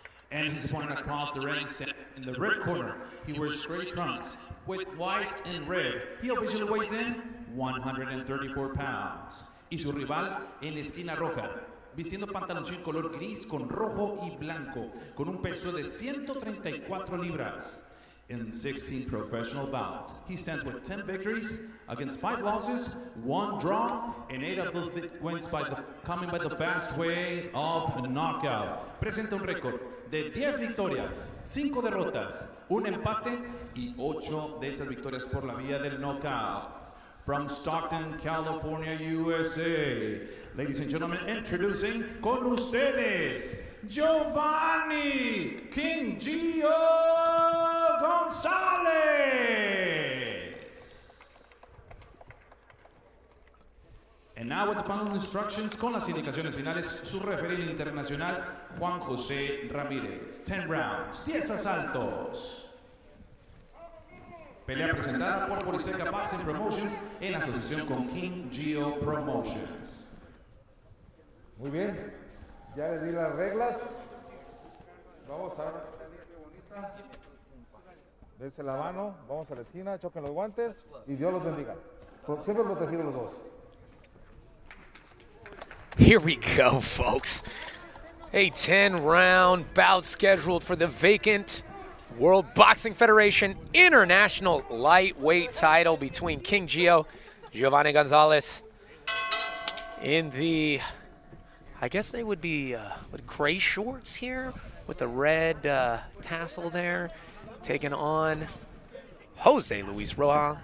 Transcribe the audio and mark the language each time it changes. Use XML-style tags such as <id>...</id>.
<en>And his opponent across the ring in the red corner. He wears gray trunks with white and red. He officially weighs in 134 pounds.</en> <es>Y su rival en la esquina roja, vistiendo pantaloncillo color gris con rojo y blanco, con un peso de 134 libras.</es> <en>In 16 professional bouts, he stands with 10 victories against 5 losses, 1 draw, and 8 of those wins coming by the fast way of knockout.</en> <es>Presenta un récord de 10 victorias, 5 derrotas, 1 empate y 8 de esas victorias por la vía del knockout.</es> <en>From Stockton, California, USA, ladies and gentlemen, introducing</en> <es>con ustedes,</es> <en>Giovanni King Gio Gonzalez. And now with the final instructions,</en> <es>con las indicaciones finales, su referee internacional, Juan José Ramírez. 10 rounds, 10 asaltos. Pelea presentada por Borizteca Boxing Promotions en asociación con King Gio Promotions. Muy bien, ya les di las reglas. Vamos a bonita. Dense la mano, vamos a la esquina, choquen los guantes y Dios los bendiga. Siempre protegidos los dos.</es> <en>Here we go, folks. A 10-round bout scheduled for the vacant World Boxing Federation International Lightweight title between King Gio, Giovanni Gonzalez, in the, I guess they would be with gray shorts here with the red tassel there, taking on Jose Luis Rojas.</en>